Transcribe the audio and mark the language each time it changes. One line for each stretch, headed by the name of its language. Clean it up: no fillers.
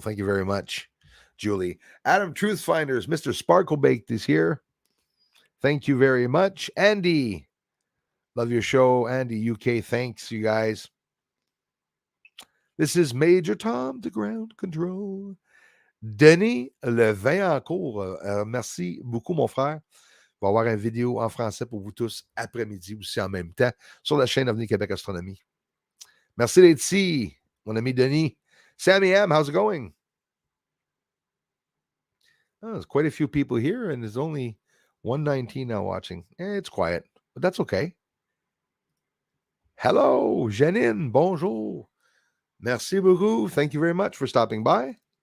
English: Thank you very much, Julie. Adam Truth Finders, Mr. Sparkle Baked is here. Thank you very much. Andy, love your show. Andy, UK, thanks, you guys. This is Major Tom, the ground control.
French: Denis Levaincourt, merci beaucoup, mon frère. Il va y avoir une vidéo en français pour vous tous après-midi aussi en même temps sur la chaîne Avenir Québec Astronomie. Merci d'être ici, mon ami Denis.
English: Sammy M, how's it going? Oh, there's quite a few people here, and there's only 119 now watching. It's quiet, but that's okay. Hello, Janine,
French: bonjour. Merci beaucoup.
English: Thank you very much for stopping by.